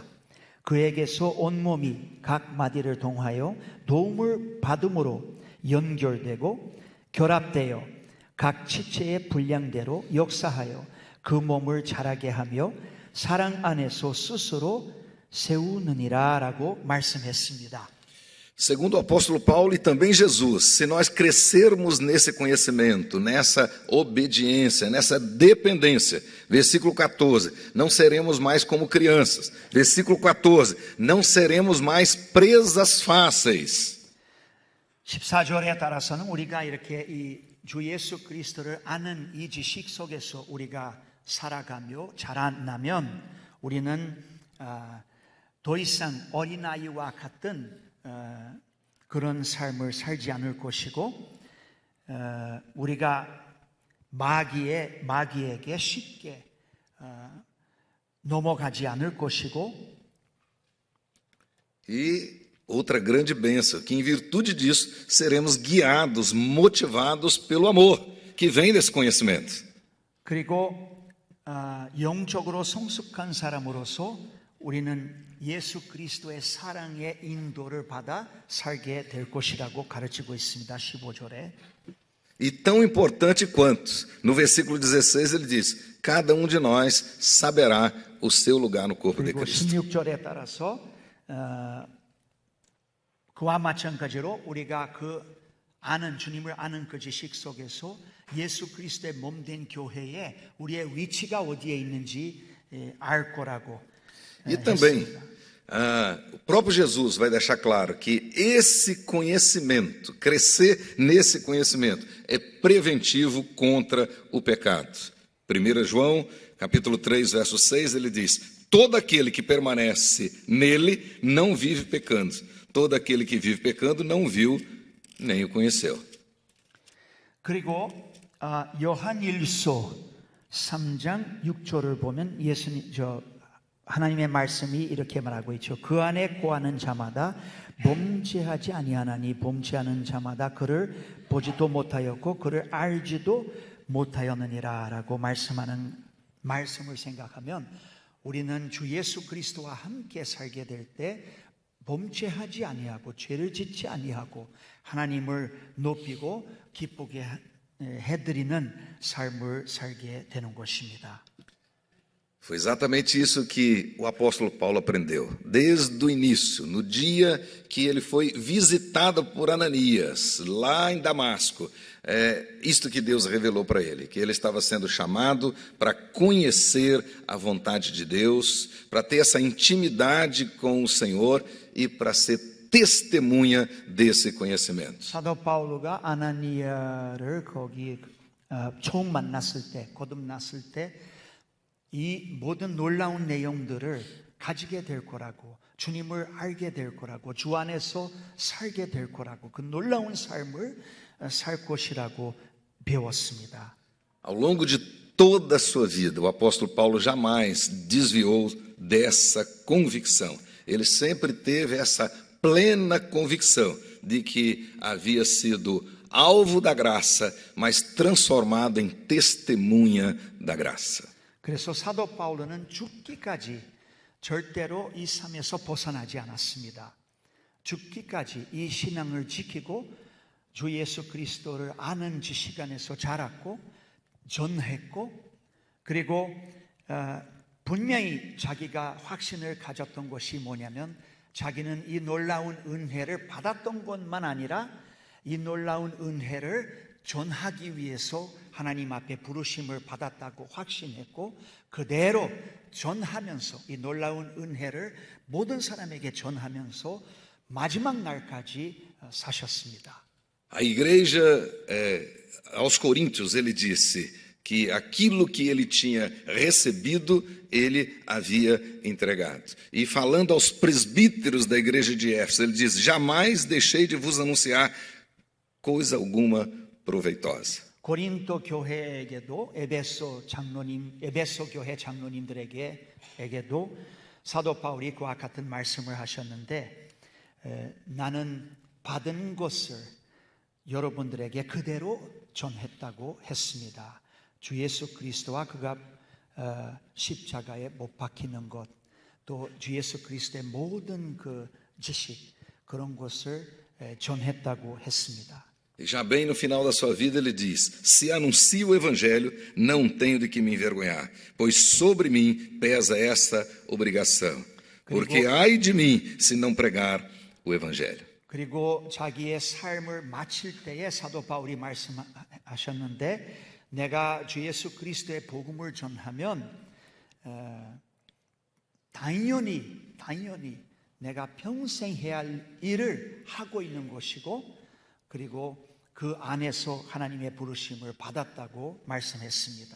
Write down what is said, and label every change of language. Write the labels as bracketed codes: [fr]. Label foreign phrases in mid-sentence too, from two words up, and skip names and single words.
[ko] 그에게서 온몸이 각 마디를 통하여 도움을 받음으로 연결되고 결합되어 각 지체의 분량대로 역사하여 그 몸을 자라게 하며 사랑 안에서 스스로 세우느니라 라고 말씀했습니다. [pt] Segundo o apóstolo Paulo e também Jesus, se nós crescermos nesse conhecimento, nessa obediência, nessa dependência, versículo 14, não seremos mais como crianças. Versículo 14, não seremos mais presas fáceis. [ko] 14절에 따라서는 우리가 이렇게 이 주 예수 그리스도를 아는 이 지식 속에서 우리가 살아가며 자라나면 우리는 더 이상 어린아이와 같은 그런 삶을 살지 않을 것이고 우리가 마귀에게 쉽게 넘어가지 않을 것이고 [pt] E outra grande bênção, que em virtude disso seremos guiados, motivados pelo amor que vem desse conhecimento. [ko] 그리고 영적으로 성숙한 사람으로서 우리는 예수 그리스도의 사랑의 인도를 받아 살게 될 것이라고 가르치고 있습니다. 15절에. [pt] E tão importante quanto, no versículo 16 ele diz, cada um de nós saberá o seu lugar no corpo de [ko] 그리고 [pt] Cristo. [ko] 16절에 따라서 그와 마찬가지로 우리가 주님을 아는 그 지식 속에서 예수 그리스도의 몸된 교회에 우리의 위치가 어디에 있는지 알 거라고 [pt] E também, o próprio Jesus vai deixar claro que esse conhecimento, crescer nesse conhecimento, é preventivo contra o pecado. 1 João, capítulo 3, verso 6, ele diz: todo aquele que permanece nele não vive pecando. Todo aquele que vive pecando não viu nem o conheceu. [ko] 그리고 요한일서 3장 6절을 보면 하나님의 말씀이 이렇게 말하고 있죠. 그 안에 거하는 자마다 범죄하지 아니하나니 범죄하는 자마다 그를 보지도 못하였고 그를 알지도 못하였느니라 라고 말씀하는 말씀을 생각하면 우리는 주 예수 그리스도와 함께 살게 될 때 범죄하지 아니하고 죄를 짓지 아니하고 하나님을 높이고 기쁘게 해드리는 삶을 살게 되는 것입니다. [pt] Foi exatamente isso que o apóstolo Paulo aprendeu, desde o início, no dia que ele foi visitado por Ananias, lá em Damasco. Isto que Deus revelou para ele, que ele estava sendo chamado para conhecer a vontade de Deus, para ter essa intimidade com o Senhor e para ser testemunha desse conhecimento. [ko] 사도 바울가 아나니아를 거기 처음 만났을 때, 거듭났을 때 이 모든 놀라운 내용들을 가지게 될 거라고, 주님을 알게 될 거라고, 주 안에서 살게 될 거라고, 그 놀라운 삶을 살 것이라고 배웠습니다. [pt] Ao longo de toda a sua vida, o apóstolo Paulo jamais desviou dessa convicção. Ele sempre teve essa plena convicção de que havia sido alvo da graça, mas transformado em testemunha da graça. [ko] 그래서 사도 바울은 죽기까지 절대로 이 삶에서 벗어나지 않았습니다. 죽기까지 이 신앙을 지키고 주 예수 그리스도를 아는 지식 안에서 자랐고 전했고 그리고 분명히 자기가 확신을 가졌던 것이 뭐냐면 자기는 이 놀라운 은혜를 받았던 것만 아니라 이 놀라운 은혜를 전하기 위해서 하나님 앞에 부르심을 받았다고 확신했고 그대로 전하면서 이 놀라운 은혜를 모든 사람에게 전하면서 마지막 날까지 사셨습니다. [pt] A igreja, aos Coríntios, ele disse que aquilo que ele tinha recebido, ele havia entregado. E falando aos presbíteros da igreja de Éfeso, ele diz: jamais deixei de vos anunciar coisa alguma proveitosa. [ko] 고린도 교회에게도 에베소 교회 장로님들에게도 사도 바울이 그와 같은 말씀을 하셨는데 나는 받은 것을 여러분들에게 그대로 전했다고 했습니다. 주 예수 그리스도와 그가 십자가에 못 박히는 것, 또 주 예수 그리스도의 모든 그 지식 그런 것을 전했다고 했습니다. [pt] E já bem no final da sua vida ele diz: se anuncio o evangelho, não tenho de que me envergonhar, pois sobre mim pesa esta obrigação. Porque ai de mim se não pregar o evangelho. [ko] 그리고 자기의 삶을 마칠 때에 사도 바울이 말씀하셨는데 내가 주 예수 그리스도의 복음을 전하면 당연히 내가 평생 해야 할 일을 하고 있는 것이고 그리고 그 안에서 하나님의 부르심을 받았다고 말씀했습니다.